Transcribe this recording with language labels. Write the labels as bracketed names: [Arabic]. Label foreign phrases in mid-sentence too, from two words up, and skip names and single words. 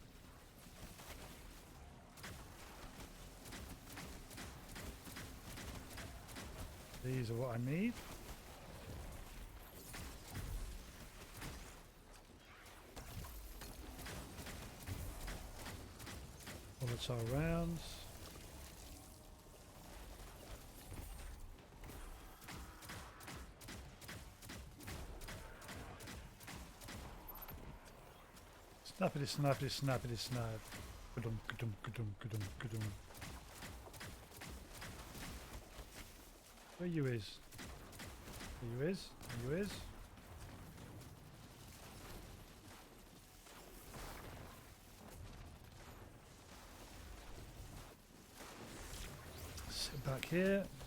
[English] These are what I need. Volatile rounds. Snappity snappity snappity snap. Ka-dum, ka-dum, ka-dum, ka-dum, ka-dum. Where you is? Where you is? Where you is? Sit back here.